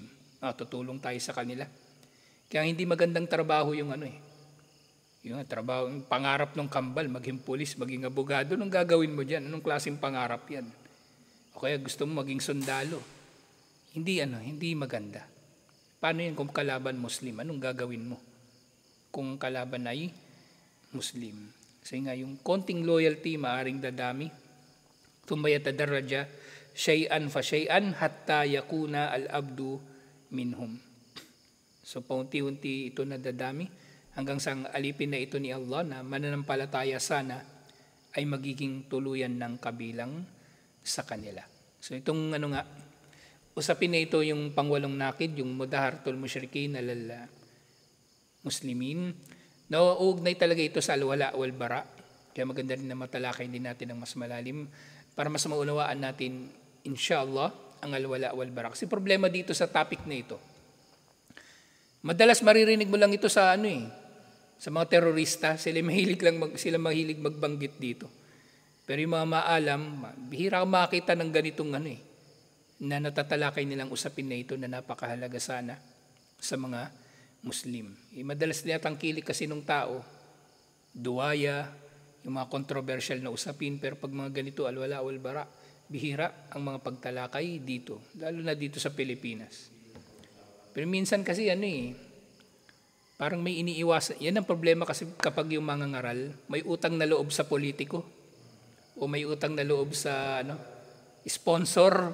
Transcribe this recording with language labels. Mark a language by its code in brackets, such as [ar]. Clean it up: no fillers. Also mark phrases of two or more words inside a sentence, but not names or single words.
[tl] Tutulong tayo sa kanila. Kaya hindi magandang trabaho yung yung trabaho, yung pangarap ng kambal, maging pulis, maging abogado, anong gagawin mo dyan? Anong klaseng pangarap yan? O kaya gusto mo maging sundalo? Hindi maganda. Paano yan kung kalaban Muslim? Anong gagawin mo kung kalaban ay Muslim? Kasi nga yung konting loyalty maaring dadami. [ar] ثم يتدرج شيئا فشيئا حتى يكون العبد منهم. [tl] So paunti-unti ito nadadami hanggang sa alipin na ito ni Allah na mananampalataya sana ay magiging tuluyan ng kabilang sa kanila. So itong usapin na ito yung pangwalong nakid, yung [ar] مظاهرة المشركين على المسلمين. [tl] Nauugnay talaga ito sa [ar] الولاء والبراء. [tl] Kaya maganda rin na matalakay din natin ng mas malalim para mas maunawaan natin inshallah ang [ar] الولاء والبراء. [tl] Kasi problema dito sa topic na ito. Madalas maririnig mo lang ito sa sa mga terorista, sila mahilig magbanggit dito. Pero yung mga maalam, bihira kang makita ng ganitong na natatalakay nilang usapin na ito na napakahalaga sana sa mga Muslim. Madalas tinatangkilik kasi ng tao, duwaya, yung mga controversial na usapin, pero pag mga ganito, [ar] الولاء والبراء, [tl] bihira ang mga pagtalakay dito, lalo na dito sa Pilipinas. Pero minsan kasi parang may iniiwasan. Yan ang problema kasi kapag yung mga ngaral, may utang na loob sa politiko o may utang na loob sa sponsor.